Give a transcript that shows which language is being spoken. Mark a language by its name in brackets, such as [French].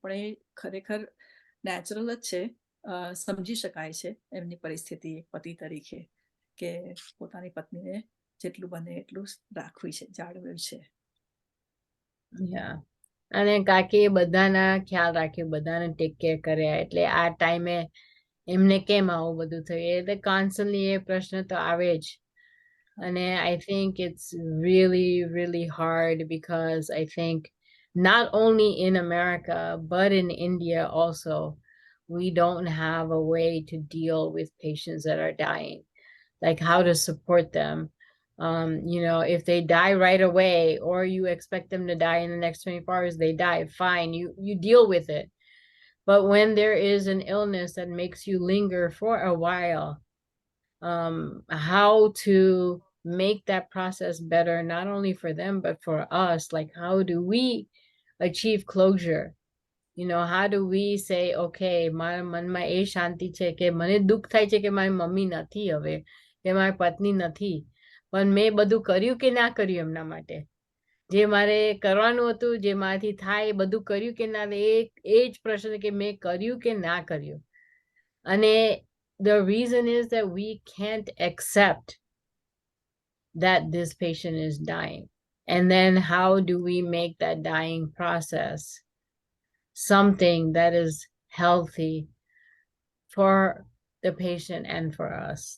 [Gujarati] પણ એ ખરેખર નેચરલ જ છે, સમજી શકાય છે એમની પરિસ્થિતિ એક પતિ તરીકે કે પોતાની પત્નીને જેટલું બને એટલું રાખવી છે, જાળવવી છે. અને કાકી બધાના ખ્યાલ રાખ્યો, બધાને ટેક કેર કર્યા, એટલે આ ટાઈમે એમને કેમ આવું બધું થયું એટલે કોન્સ્ટન્ટલી એ પ્રશ્ન તો આવે જ. અને [English] I think it's really, really hard because I think not only in America, but in India also, we don't have a way to deal with patients that are dying, like how to support them. You know, if they die right away or you expect them to die in the next 24 hours, they die, fine, you deal with it. But when there is an illness that makes you linger for a while, how to make that process better, not only for them, but for us, like how do we achieve closure? You know, how do we say, okay, [Gujarati] મારા મનમાં એ શાંતિ છે કે મને દુઃખ થાય છે કે મારી મમ્મી નથી હવે, કે મારી પત્ની નથી, પણ મેં બધું કર્યું કે ના કર્યું એમના માટે, જે મારે કરવાનું હતું, જે મારાથી થાય એ બધું કર્યું કે ના, એ જ પ્રશ્ન કે મેં કર્યું કે ના કર્યું. અને [English] the reason is that we can't accept that this patient is dying. And then how do we make that dying process something that is healthy for the patient and for us?